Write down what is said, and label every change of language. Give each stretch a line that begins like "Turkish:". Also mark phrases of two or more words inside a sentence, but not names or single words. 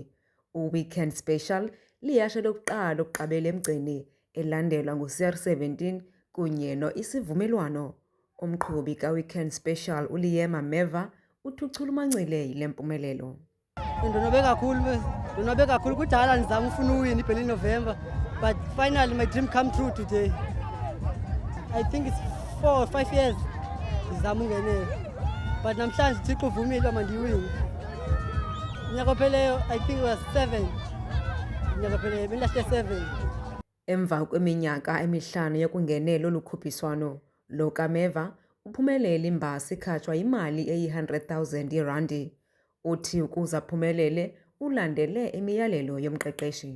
Xhosa: U-Weekend Special lihashe lokuqala ukuqabela emgceni, elandelwa ngu-CR17 kunye no-Isivumelwano. Umqhubi ka-Weekend Special uLiema Meva uthi uchulumancile yile mpumelelo. Ndonwabe kakhulu kudala ndizama ufuna uwina iBerlin November,
English: but finally my dream come true today. I think it's 4 or 5 years
Xhosa: ndizama ungenela, but namhlanje Thixo uvumile uba mandiyiwine. Unyaka opheleyo
English: I think it was 7.
Xhosa: Unyaka opheleyo bendilahle 7. Emva kweminyaka emihlanu yokungenela olu khuphiswano, lo kaMeva uphumelele imbasa ikhatshwa imali eyi-100,000 yeerandi. Uthi ukuze aphumelele ulandele imiyalelo yomqeqeshi.